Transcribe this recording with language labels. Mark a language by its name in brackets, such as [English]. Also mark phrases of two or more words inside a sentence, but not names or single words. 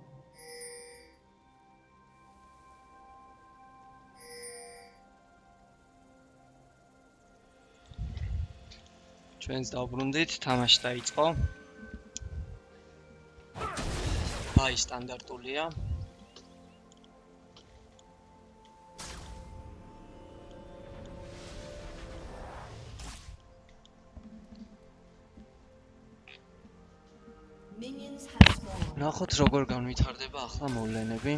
[Georgian] ჩვენს დავბრუნდით, თამაში დაიწყო. ბაი სტანდარტულია. [English] Minions have spawned. [Georgian] ნახოთ როგორ განვითარდება ახლა მოვლენები.